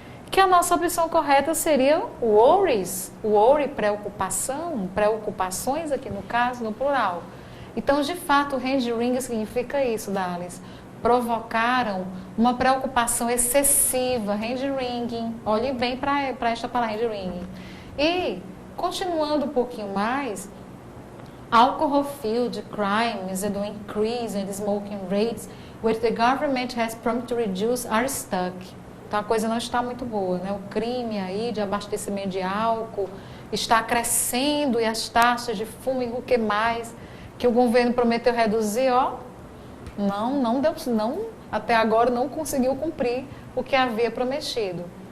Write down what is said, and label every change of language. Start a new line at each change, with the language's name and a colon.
Portuguese: que a nossa opção correta seria worries, worry, preocupação, preocupações aqui no caso, no plural. Então, de fato, o hand wringing significa isso, Dalis. Provocaram uma preocupação excessiva, hand wringing. Olhe bem para esta palavra, hand wringing. E, continuando um pouquinho mais,
English: alcohol-fueled crimes and the increase in smoking rates, which the government has promised to reduce, are stuck.
Portuguese: Então, a coisa não está muito boa, né? O crime aí de abastecimento de álcool está crescendo e as taxas de fumo e o que mais que o governo prometeu reduzir, ó, não deu, até agora não conseguiu cumprir o que havia prometido.